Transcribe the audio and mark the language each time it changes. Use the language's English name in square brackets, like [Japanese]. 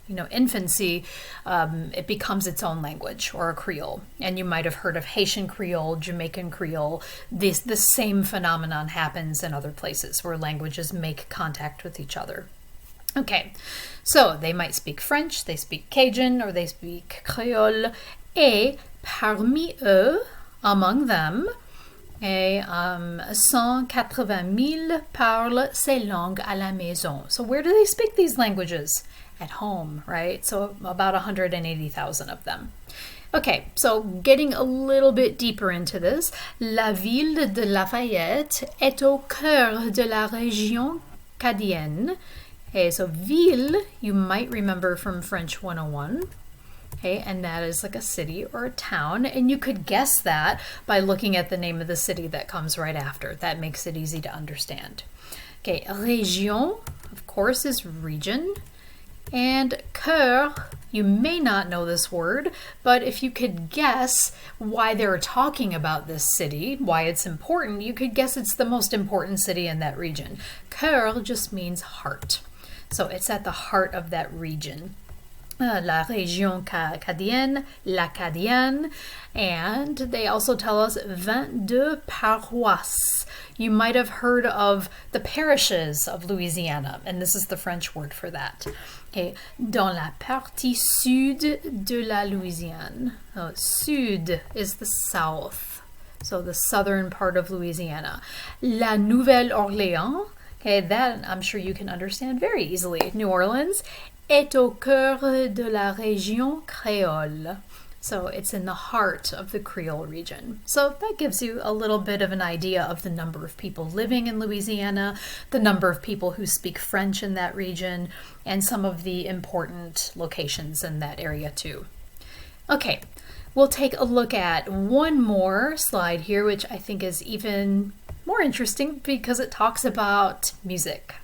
[English] infancy, it becomes its own language or a Creole. And you might have heard of Haitian Creole, Jamaican Creole. The same phenomenon happens in other places where languages make contact with each other. Okay, so they might speak French, they speak Cajun, or they speak Creole. [French] Et parmi eux, [English] among them, [French] 180,000 parlent ces langues à la maison. [English] So where do they speak these languages? At home, right? So about 180,000 of them. Okay, so getting a little bit deeper into this, [French] la ville de Lafayette est au cœur de la région Cadienne. [English] Okay, so ville, you might remember from French 101. Okay, and that is like a city or a town, and you could guess that by looking at the name of the city that comes right after. That makes it easy to understand. Okay, région, of course, is region, and cœur, you may not know this word, but if you could guess why they're talking about this city, why it's important, you could guess it's the most important city in that region. Cœur just means heart, so it's at the heart of that region. [French] La région Cadienne, l'Acadienne, [English] and they also tell us [French] 22 paroisses. [English] You might have heard of the parishes of Louisiana, and this is the French word for that. [French] Okay, dans la partie sud de la Louisiane. [English] Sud is the south, so the southern part of Louisiana. La Nouvelle-Orléans, okay, that I'm sure you can understand very easily. [French] New Orleans est au cœur de la région créole. [English] So it's in the heart of the Creole region. So that gives you a little bit of an idea of the number of people living in Louisiana, the number of people who speak French in that region, and some of the important locations in that area too. Okay, we'll take a look at one more slide here, which I think is even more interesting because it talks about music.